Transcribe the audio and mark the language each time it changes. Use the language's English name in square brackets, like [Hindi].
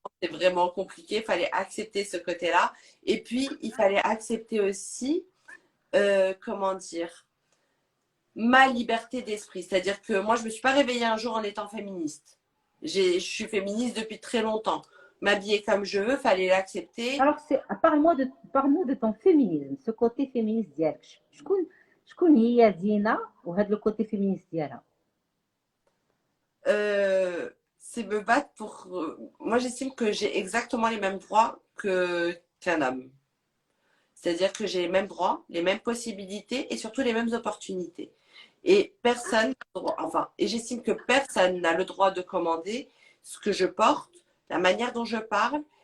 [French] parents, c'est vraiment compliqué. Il fallait accepter ce côté-là. Et puis, il fallait accepter aussi, comment dire, ma liberté d'esprit. C'est-à-dire que moi, je ne me suis pas réveillée un jour en étant féministe. Je suis féministe depuis très longtemps. M'habiller comme je veux, fallait l'accepter. Alors, parle-nous de ton féminisme, ce côté féministe [Arabic] ديالك. شكون هي دينا وهذا [French] le côté féministe [Arabic] ديالها. [French] C'est me battre pour. Moi, j'estime que j'ai exactement les mêmes droits qu'un homme. C'est-à-dire que j'ai les mêmes droits, les mêmes possibilités et surtout les mêmes opportunités. Et personne, enfin, et j'estime que personne n'a le droit de commander ce que je porte, la manière dont je parle.